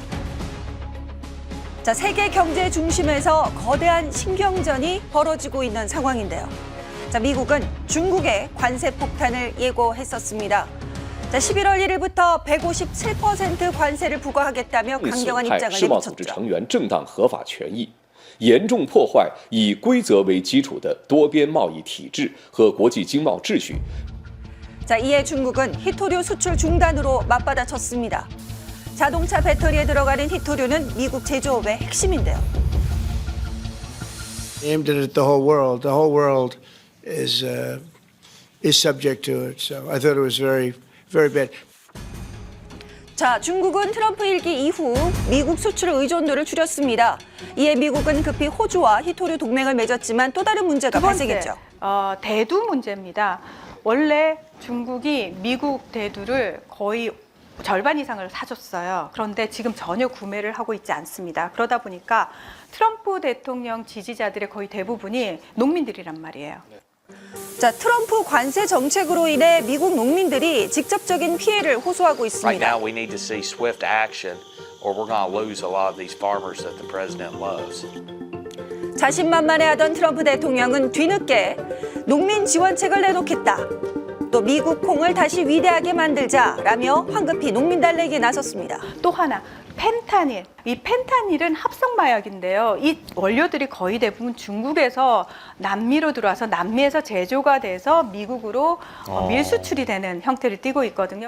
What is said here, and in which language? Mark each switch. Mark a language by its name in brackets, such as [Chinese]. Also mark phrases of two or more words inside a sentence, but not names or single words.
[Korean] 자, 세계 경제 중심에서 거대한 신경전이 벌어지고 있는 상황인데요. 자, 미국은 중국의 관세 폭탄을 예고했었습니다. 자, 11월 1일부터 157% 관세를 부과하겠다며 강경한 입장을 내비쳤죠. [Chinese] 严重破坏以规则为基础的多边贸易体制和国际经贸秩序。 [Korean] 자, 이에 중국은 히토류 수출 중단으로 맞받아쳤습니다. 자동차 배터리에 들어가는 히토류는 미국 제조업의 핵심인데요. [English] Aimed it at the whole world. The whole world is subject to it. So I thought it was very, very bad. [Korean] 자, 중국은 트럼프 일기 이후 미국 수출 의존도를 줄였습니다. 이에 미국은 급히 호주와 히토류 동맹을 맺었지만 또 다른 문제가 발생했죠. 대두 문제입니다. 원래 중국이 미국 대두를 거의 절반 이상을 사줬어요. 그런데 지금 전혀 구매를 하고 있지 않습니다. 그러다 보니까 트럼프 대통령 지지자들의 거의 대부분이 농민들이란 말이에요. 자, 트럼프 관세 정책으로 인해 미국 농민들이 직접적인 피해를 호소하고 있습니다. [English] Right now we need to see swift action or we're going to lose a lot of these farmers that the president loves. [Korean] 자신만만해하던 트럼프 대통령은 뒤늦게 농민 지원책을 내놓겠다. 또 미국 콩을 다시 위대하게 만들자라며 황급히 농민 달래기에 나섰습니다. 또 하나, 펜타닐. 이 펜타닐은 합성 마약인데요. 이 원료들이 거의 대부분 중국에서 남미로 들어와서 남미에서 제조가 돼서 미국으로 밀수출이 되는 형태를 띠고 있거든요.